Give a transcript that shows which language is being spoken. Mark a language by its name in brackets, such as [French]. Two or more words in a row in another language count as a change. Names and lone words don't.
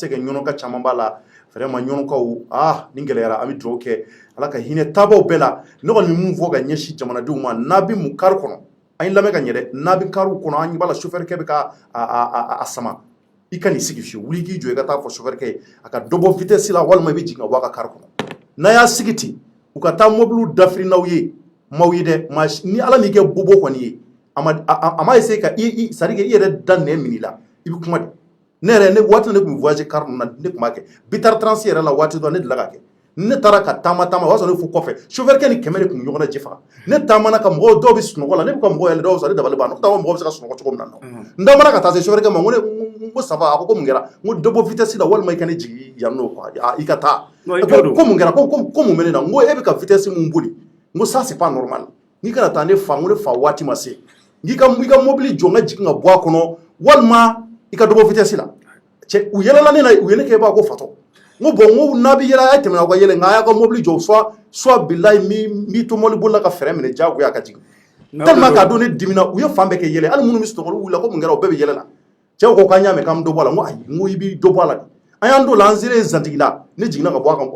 [Bambara] ka ɲɔnɔ ka caman b'a la vraiment ɲɔnɔkaw nin gɛlɛyara an bɛ dugawu kɛ ala ka hinɛ taabaw bɛɛ la ne kɔni bɛ mun fɔ ka ɲɛsin jamanadenw ma n'a bɛ mun kari kɔnɔ an ye lamɛn ka ɲɛ dɛ n'a bɛ kariw kɔnɔ an ɲɛ b'a la chauffeur kɛ bɛ ka a sama i ka n'i sigi fiyewu wuli k'i jɔ i ka taa fɔ chauffeur kɛ ye a ka dɔ bɔ vitesse la walima i bɛ jigin ka bɔ a ka kari kɔnɔ n'a y'a sigi ten u ka taa mobile dafiri n'aw ye maaw ye dɛ ni ala m'i kɛ bobo kɔni ye a ma essayer ka [French] c'est à dire [Bambara] i yɛrɛ da nɛ minɛ la i bɛ kuma de ne yɛrɛ ne waati ne tun bɛ voyager car na ne tun b'a kɛ bitar trans yɛrɛ la waati dɔ ne delila ka kɛ ne taara ka taama o y'a sɔrɔ ne fo kɔfɛ chauffeur kɛ ni kɛmɛ de tun bɛ ɲɔgɔn na ji faga ne taamana ka mɔgɔw dɔw bɛ sunɔgɔ la ne bɛ ka mɔgɔw yɛlɛ dɔw sɔrɔ ne dabali banna ne taama mɔgɔw bɛ se ka sunɔgɔ cogo min na n taamana ka taa se chauffeur kɛ ma n ko [French] ça va [Bambara] a ko mun kɛra n ko dɔ bɔ vitesse la walima i ka ne jigin yan nɔ quoi i ka taa ko mun kɛra ko mun bɛ ne na n ko e bɛ ka vitesse mun boli n ko [French] ça c'est pas normal [Bambara] n'i kana taa ne fa n ko ne fa waati ma se n'i ka mobili jɔ n ka jigin ka bɔ a kɔnɔ walima i ka dɔ bɔ vitesse la cɛ u yɛlɛla ne na u ye ne kɛ i b'a ko fatɔ n ko bon n ko n'a bɛ yɛlɛ a ye tɛmɛ aw ka yɛlɛ nka a y'a ka mobili jɔ soit bilayi mi to mobili bolila ka fɛɛrɛ minɛ diyagoya ka jigin tellement k'a don ne dimina u ye fan bɛɛ kɛ yɛlɛ hali minnu bɛ sunɔgɔ olu wulila ko mun kɛra u bɛɛ bɛ yɛlɛ la cɛw ko k'an y'a mɛn k'an bɛ dɔ bɔ a la n ko ayi n ko i bɛ dɔ bɔ a la an y'an t'o la an selen zantigi la ne jiginna ka bɔ